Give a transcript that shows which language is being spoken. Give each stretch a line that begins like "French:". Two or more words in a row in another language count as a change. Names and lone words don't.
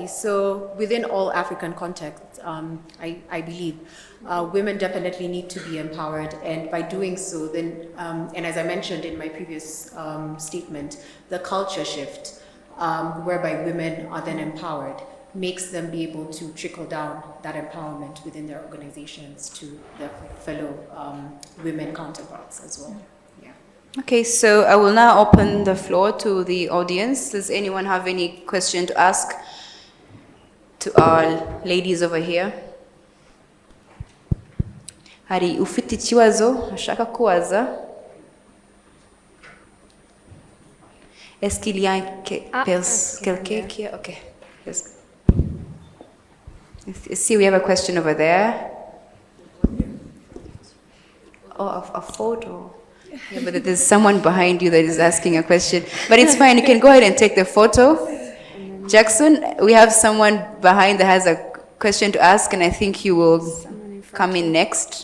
English: So within all African contexts, I believe women definitely need to be empowered, and by doing so, then, and as I mentioned in my previous statement, the culture shift, whereby women are then empowered, makes them be able to trickle down that empowerment within their organizations to their fellow women counterparts as well. Yeah. Okay, so I will now open the floor to the audience. Does anyone have any question to ask to our ladies over here?
Kinyarwanda: Hari ufite ikibazo ashaka kubaza?
French: Est-ce qu'il y a quelqu'un qui...
English: Okay. Yes. See, we have a question over there. Oh, a photo. Yeah, but there's someone behind you that is asking a question. But it's fine, you can go ahead and take the photo. Jackson, we have someone behind that has a question to ask, and I think you will come in next.